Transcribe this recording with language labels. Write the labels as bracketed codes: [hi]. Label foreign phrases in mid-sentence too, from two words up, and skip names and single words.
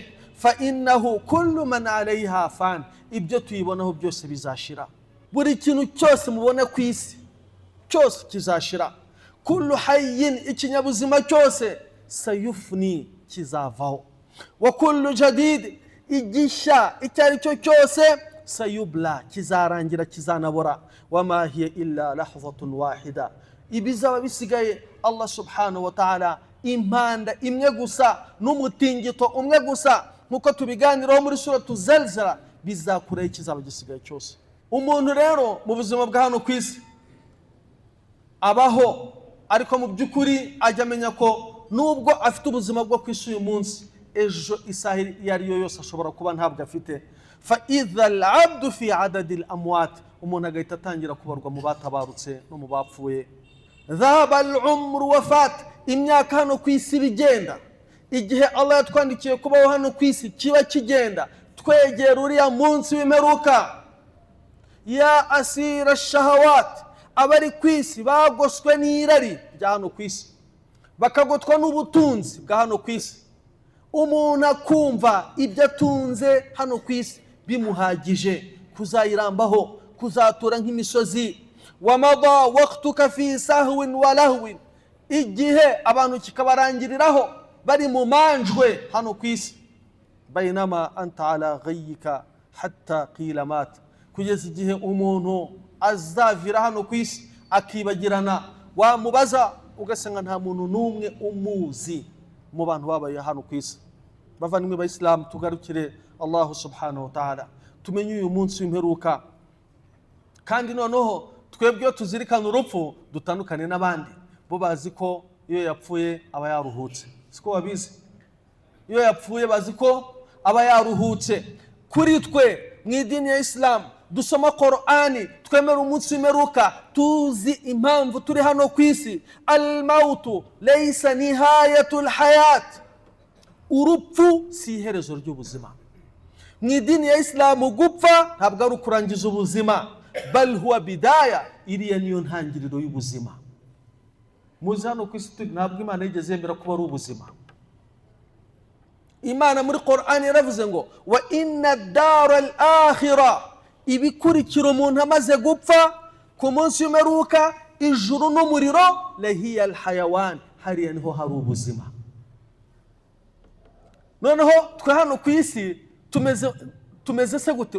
[ar] فإنه كل من عليها فان, [rw] ibyo tuyibonaho byose bizashira. Buri kintu cyose mubona ku isi cyose kizashira. [ar] كل حي, [rw] ikinyabuzima cyose, sayufni, kizavaho. [ar] وكل جديد, [rw] igisha icyo ari cyo cyose, sayubla, kizarangira, kizanabora. [ar] وما هي إلا لحظة واحدة, [rw] ibizaba bisigaye Allah [ar] سبحانه وتعالى [rw] impanda imwe gusa n'umutingito umwe gusa, nkuko tubiganiraho muri suratu Zalzala, bizakuraho ikizaba gisigaye cyose. Umuntu rero mu buzima bwa hano ku isi abaho, ariko mu by'ukuri ajya amenya ko nubwo afite ubuzima bwo ku isi uyu munsi, ejo isaha iyo ari yo yose ashobora kuba ntabwo afite. [ar] فإذا العبد في عداد الأموات, [rw] umuntu agahita atangira kubarwa mu batabarutse no mu bapfuye. [ar] ذهب العمر وفات, [rw] imyaka hano ku isi bigenda. Igihe Allah yatwandikiye kubaho hano ku isi kiba kigenda, twegera uriya munsi w'imperuka. [ar] يا أسير الشهوات, [rw] abari ku isi bagoswe n'irari rya hano ku isi, bakagotwa n'ubutunzi bwa hano ku isi. Umuntu akumva ibyo atunze hano ku isi bimuhagije kuzayirambaho, kuzatura nk'imisozi. [ar] ومضى وقتك في سهو ولهو, [rw] igihe abantu kikabarangiriraho bari mu manjwe hano ku isi. [ar] بينما أنت على غيك حتى قيل مات, [rw] kugeza igihe umuntu azavira hano ku isi akibagirana, wamubaza ugasanga nta muntu n'umwe umuzi mu bantu babaye hano ku isi. Bavandimwe b'Islam, tugarukire Allah [ar] سبحانه وتعالى, [rw] tumenye uyu munsi w'imperuka, kandi noneho twebwe tuzirikana urupfu dutandukane n'abandi. Bo bazi ko iyo yapfuye aba yaruhutse, siko babizi? Iyo yapfuye bazi ko aba yaruhutse. Kuri twe mu idini ya Islam dusoma Qur'ani, twemera umunsi w'imperuka, tuzi impamvu turi hano ku isi. [ar] الموت ليس نهاية الحياة, [rw] urupfu si iherezo ry'ubuzima. Mu idini ya Islam gupfa ntabwo ari ukurangiza ubuzima, [ar] بل هو بداية, [rw] iriya niyo ntangiriro y'ubuzima. Muzi hano ku isi ntabwo Imana yigeze yemera kuba ari ubuzima. Imana muri Qur'ani yaravuze ngo [ar] وإن الدار الآخرة, [rw] ibikurikira umuntu amaze gupfa ku munsi w'imperuka, ijuru n'umuriro, [ar] لهي الحيوان, [rw] hariya niho hari ubuzima. Noneho twe hano ku isi tumeze se gute?